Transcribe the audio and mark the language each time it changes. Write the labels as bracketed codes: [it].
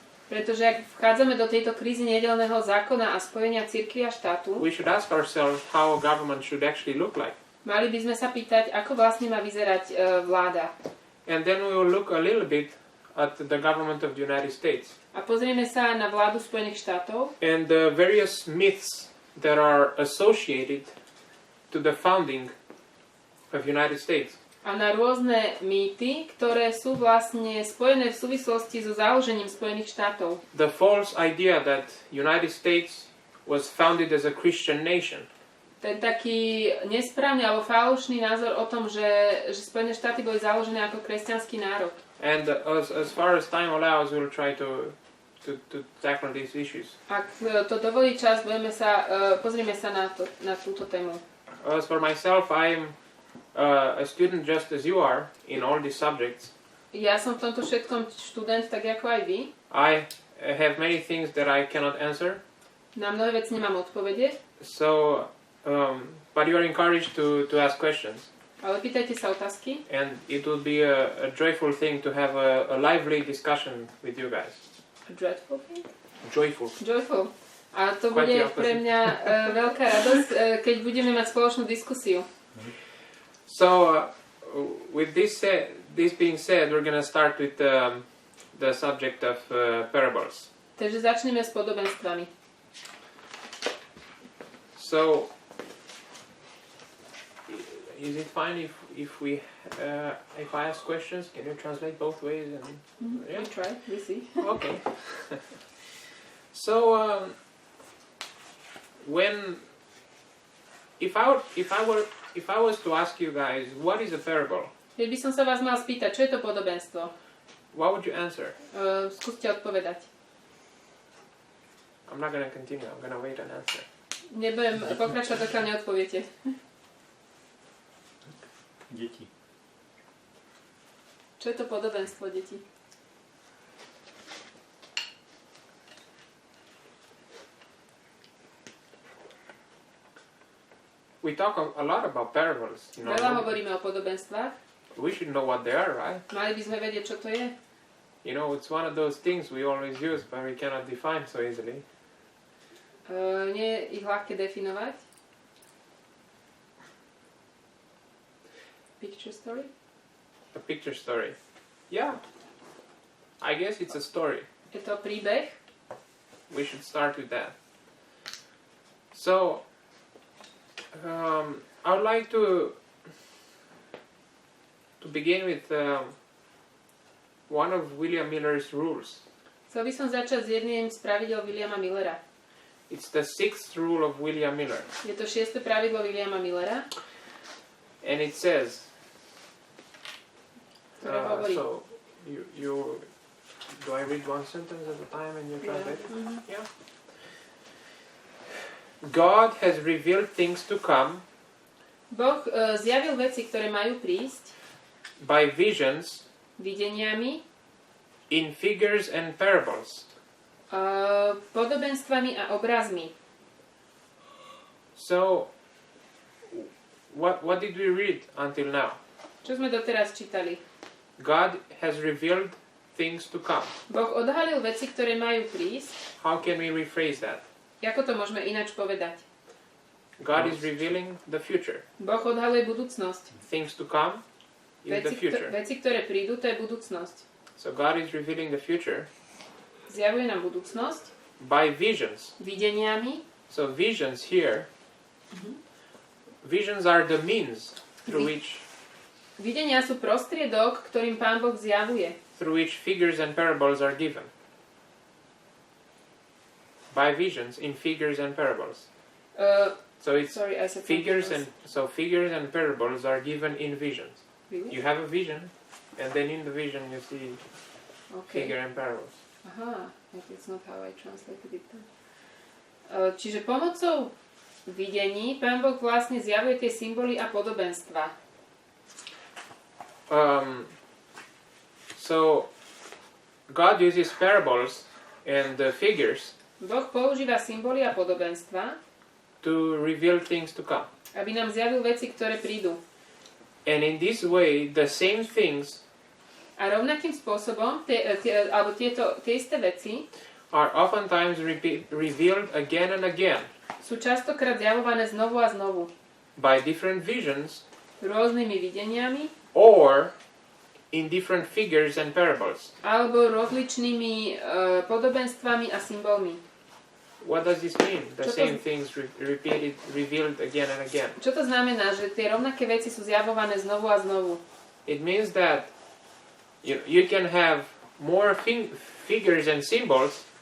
[sk] Pretože ak vchádzame do tejto krízy nedeľného zákona a spojenia cirkvi a štátu, [en] we should ask ourselves how a government should actually look like. [sk] Mali by sme sa pýtať, ako vlastne má vyzerať vláda. [en] And then we will look a little bit at the government of the United States. [sk] A pozrieme sa na vládu Spojených štátov. [en] And the various myths that are associated to the founding of United States. [sk] A na rôzne mýty, ktoré sú vlastne spojené v súvislosti so založením Spojených štátov. [en] The false idea that United States was founded as a Christian nation. [sk] Ten taký nesprávny alebo falošný názor o tom, že Spojené štáty boli založené ako kresťanský národ. [en] And as far as time allows, we'll try to tackle these issues. [sk] Ak to dovolí čas, pozrieme sa na túto tému. [en] As for myself, I'm a student just as you are in all these subjects. [sk] Ja som v tomto všetkom študent, tak ako aj vy. [en] I have many things that I cannot answer. [sk] Na mnohé veci nemám odpovede. [en] So, but you are encouraged to ask questions. [sk] Ale pýtajte sa otázky. [en] And it will be a joyful thing to have a lively discussion with you guys. A dreadful thing? Joyful. [sk] A to bude pre mňa veľká radosť, keď budeme mať spoločnú diskusiu. [en] So, with this being said, we're going to start with the subject of parables. [sk] Takže začneme s podobenstvami. [en] So, is it fine if I ask questions? Can you translate both ways? Yeah? We try. We see. Okay. So, if I was to ask you guys, what is a parable? [sk] Keď by som sa vás mal spýtať, čo je to podobenstvo? [en] What would you answer? [sk] Skúste odpovedať. [en] I'm not going to continue. I'm going to wait and answer. [sk] Nebudem pokračovať, dokiaľ neodpoviete. Deti. Čo je to podobenstvo, deti? [en] We talk a lot about parables. [sk] Veľa hovoríme o podobenstvách. [en] We should know what they are, right? [sk] Mali by sme vedieť, čo to je. [en] It's one of those things we always use, but we cannot define so easily. [sk] Nie je ich ľahké definovať. [en] Picture story? A picture story. Yeah. I guess it's a story. [sk] Je to príbeh. [en] we should start with that. So, I would like to begin with one of William Miller's rules. [sk] Chcel by som začať s jedným z pravidel Williama Millera. [en] It's the 6th rule of William Miller. [sk] Je to 6. pravidlo Williama Millera. [en] And it says, [sk] ktoré hovorí. [en] so you do I read one sentence at a time and you translate it? Mhm. Yeah. God has revealed things to come [sk] Boh zjavil veci, ktoré majú prísť [en] by visions, [sk] videniami, [en] in figures and parables. [sk] podobenstvami a obrazmi. [en] So, what did we read until now? [sk] Čo sme doteraz čítali? [en] God has revealed things to come. [sk] Boh odhalil veci, ktoré majú prísť. [en] How can we rephrase that? [sk] Ako to môžeme ináč povedať? [en] God is revealing the future. [sk] Boh odhaluje budúcnosť. [en] Things to come is the future. [sk] Veci, ktoré prídu, to je budúcnosť. [en] So God is revealing the future [sk] Zjavuje nám budúcnosť [en] by visions. [sk] videniami. [en] So visions here, visions are the means through which [sk] Videnia sú prostriedok, ktorým Pán Boh zjavuje. [en] through which figures and parables are given. By visions in figures and parables. So it's Sorry, I said figures something and parables are given in visions. Really? You have a vision, and then in the vision you see Okay. figure and parables. Aha, that's not how I translated it then. [sk] Čiže pomocou videní Pán Boh vlastne zjavuje tie symboly a podobenstva. [en] So God uses parables and figures [sk] Boh používa symboly a podobenstva, [en] to reveal things to come. [sk] aby nám zjavil veci, ktoré prídu. [en] And in this way, the same things [sk] A rovnakým spôsobom tie isté veci [en] are oftentimes revealed again and again [sk] sú častokrát zjavované znovu a znovu. [en] by different visions [sk] Rôznymi videniami [en] or in different figures and parables. [sk] alebo rozličnými podobenstvami a symbolmi. [en] What does this mean? The [sk] Čo to [en] same things revealed again and again. [sk] Čo to znamená, že tie rovnaké veci sú zjavované znovu a znovu? [en] It means that you can have more figures and symbols,